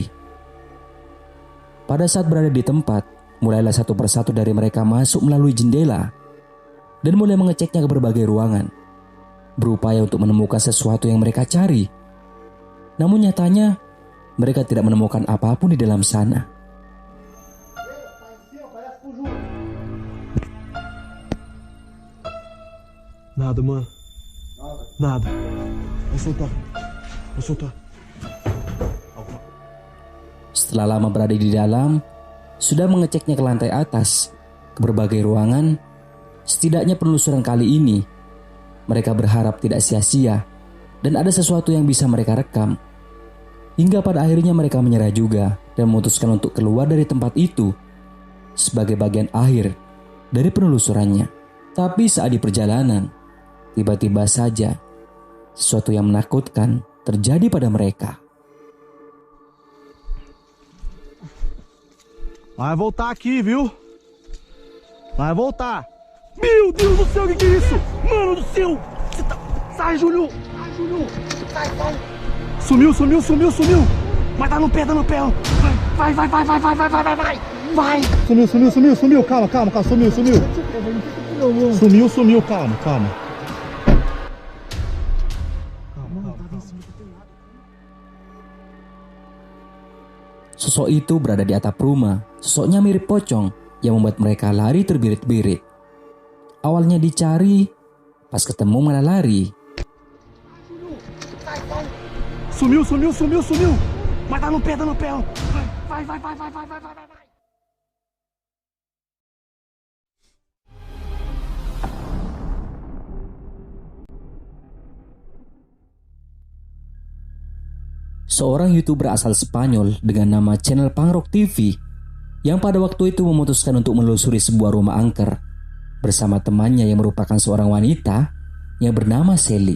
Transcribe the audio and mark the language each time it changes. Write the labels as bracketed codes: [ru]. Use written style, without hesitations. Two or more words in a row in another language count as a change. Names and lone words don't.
[id] Pada saat berada di tempat, mulailah satu persatu dari mereka masuk melalui jendela dan mulai mengeceknya ke berbagai ruangan, berupaya untuk menemukan sesuatu yang mereka cari. Namun nyatanya, mereka tidak menemukan apapun di dalam sana. [pt] Nada, mano. Nada. Vai soltar. Vai soltar. [id] Setelah lama berada di dalam, sudah mengeceknya ke lantai atas, ke berbagai ruangan, setidaknya penelusuran kali ini, mereka berharap tidak sia-sia dan ada sesuatu yang bisa mereka rekam. Hingga pada akhirnya mereka menyerah juga dan memutuskan untuk keluar dari tempat itu sebagai bagian akhir dari penelusurannya. Tapi saat di perjalanan, tiba-tiba saja sesuatu yang menakutkan terjadi pada mereka. [pt] Vai voltar aqui, viu? Vai voltar. Meu Deus do céu, que é isso? Mano do céu! Você tá... Sai, Júlio! Sai, Júlio! Sai, sai! Sumiu, sumiu, sumiu, sumiu! Mas tá no pé, ó! Vai, vai, vai, vai, vai, vai, vai, vai, vai! Vai! Sumiu, sumiu, sumiu, sumiu! Calma, calma, calma, sumiu, sumiu! Sumiu, sumiu, calma, calma. [id] Sosok itu berada di atap rumah. Sosoknya mirip pocong yang membuat mereka lari terbirit-birit. Awalnya dicari, pas ketemu malah lari. [pt] Sumiu, sumiu, sumiu, sumiu! Mas tá no pé, ó! Vai, vai, vai, vai, vai, vai, vai, vai! [id] Seorang YouTuber asal Spanyol dengan nama channel Pangrok TV yang pada waktu itu memutuskan untuk menelusuri sebuah rumah angker bersama temannya yang merupakan seorang wanita yang bernama Sally.